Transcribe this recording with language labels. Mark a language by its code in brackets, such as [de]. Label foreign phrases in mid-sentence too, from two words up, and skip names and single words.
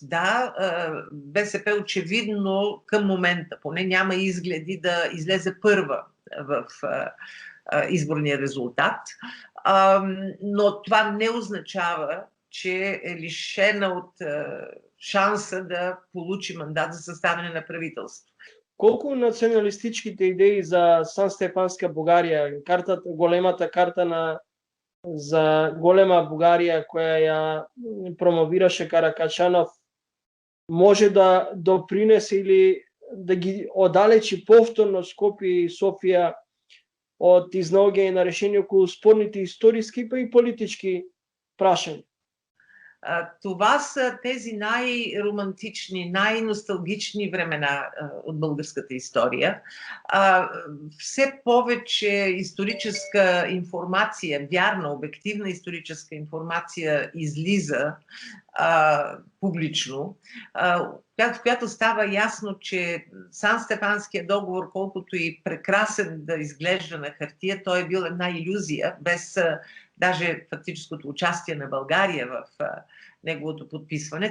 [bg] Да, БСП очевидно към момента поне няма изгледи да излезе първа в изборния резултат, но това не означава, че е лишена от шанса да получи мандат за съставяне на правителство. [mk] Колко националистичките идеи за Сан-Стефанска Бугария, големата карта за голема Бугария, која ја промовираше Каракачанов, може да допринесе или да ги одалечи повторно Скопје и Софија од изнаоѓање на решение околу спорните историски па и политички прашања? [bg] Това са тези най-романтични, най-носталгични времена от българската история. Все повече историческа информация, вярна, обективна историческа информация излиза публично, в която става ясно, че Сан-Стефанския договор, колкото и прекрасен да изглежда на хартия, той е бил една илюзия, без даже фактическото участие на България в неговото подписване.